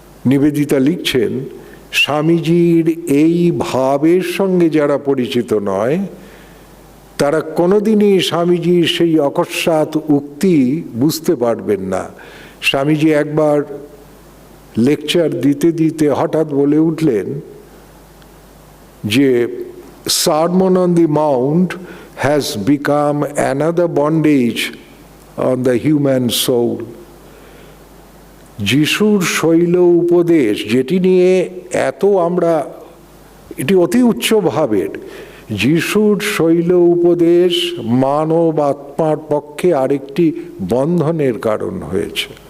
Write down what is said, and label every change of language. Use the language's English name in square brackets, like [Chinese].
[Bangla] নিবেদিতা লিখছেন, স্বামীজির এই ভাবের সঙ্গে যারা পরিচিত নয় তারা কোনোদিনই স্বামীজির সেই অকস্মাৎ উক্তি বুঝতে পারবেন না। স্বামীজি একবার লেকচার দিতে দিতে হঠাৎ বলে উঠলেন যে [English] Sermon on the Mount has become another bondage on the human soul. [Bangla] যিশুর শৈল উপদেশ, যেটি নিয়ে এত আমরা, এটি অতি উচ্চ ভাবের, যিশুর শৈল উপদেশ মানব আত্মার পক্ষে আরেকটি বন্ধনের কারণ হয়েছে।